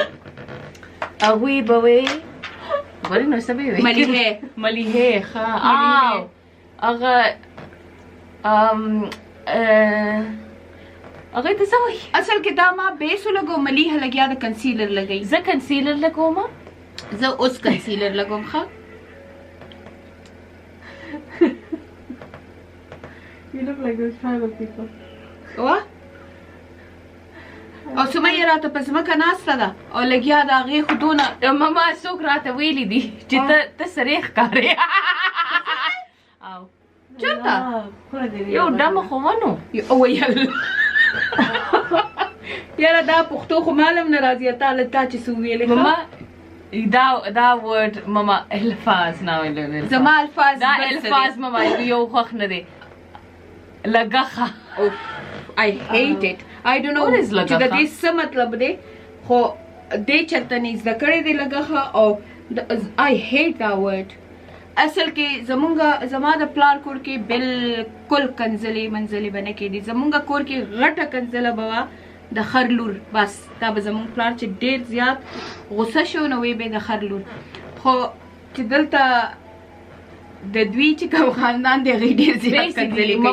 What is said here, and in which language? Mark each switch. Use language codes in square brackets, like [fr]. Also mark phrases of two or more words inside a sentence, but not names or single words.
[ps] هغوی به وی ولې نو څه به وی ملیحه ښه هغه هغه ته څه وایي اصل کې دا ما بیس ولګو ملیحه لګیا د کنسیلر لګوي زه کنسیلر لګوم زه اوس کنسیلر لګوم ښه [en] You look like those tribal people. What? [ps] او سمیه راته په ځمکه ناسته ده او لګیا د هغې خودونه ماما څوک راته ویلي دي چې ته سرې ښکارې چېرته یو ډمه خو ونو ویل یاره دا پښتو خو معلوم نه راځي تا چې څه وویلې ماما دا ورډ ماما الفاظ نه ویل زما الفاظ دا الفاظ ماما یو خوښ نه دی لګخه [en] I hate it. I don't know [ps] چې د دې څه مطلب دی خو دې چېرته نه زده کړی دی لګخه او [en] I hate that word. [ps] اصل کې زما د پلار کور کې بالکل کنځلې منځلې به نه کېدي زمونږ کور کې غټه کنځله به وه د خر لور بس دا به زمونږ پلار چې ډېر زیات غوسه شو نو وی به د خر لور خو چې دلته د دوی چې کوم خاندان دی هغوی ډېر زیات کنځلې کوي